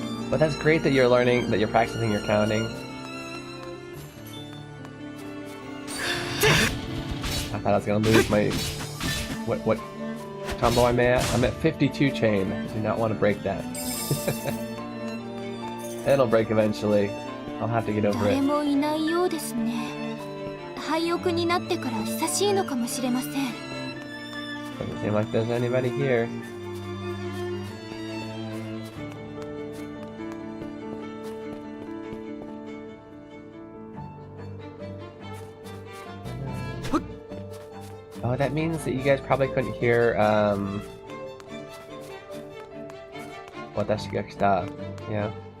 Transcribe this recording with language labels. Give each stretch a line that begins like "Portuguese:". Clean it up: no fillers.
English: But that's great that you're learning, that you're practicing your counting. I thought I was gonna lose my... What combo I'm at? I'm at 52 chain. I do not want to break that. It'll break eventually. I'll have to get over it.
Japanese: 誰もいないようですね。廃屋になってから久しいのかもしれません。
English: Doesn't seem like there's anybody here. Oh, that means that you guys probably couldn't hear,
Japanese: watashi ga kita.
English: Yeah.